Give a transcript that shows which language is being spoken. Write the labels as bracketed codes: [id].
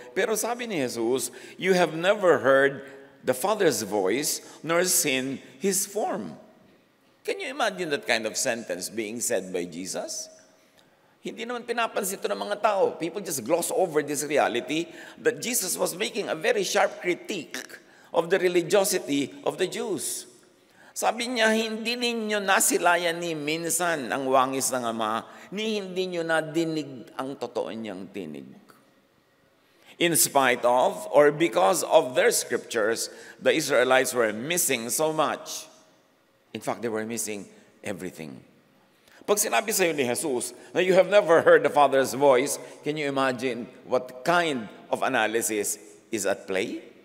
[tl] Pero sabi ni Jesus, [en] you have never heard the Father's voice nor seen His form. Can you imagine that kind of sentence being said by Jesus? [tl] Hindi naman pinapansin ito ng mga tao. [en] People just gloss over this reality that Jesus was making a very sharp critique of the religiosity of the Jews. [tl] Sabi niya, hindi ninyo nasilayan ni minsan ang wangis ng Ama, ni hindi nyo nadinig ang totoo niyang tinig. [en] In spite of, or because of their scriptures, the Israelites were missing so much. In fact, they were missing everything. [tl] Pag sinabi sa iyo ni Jesus na [en] you have never heard the Father's voice, can you imagine what kind of analysis is at play?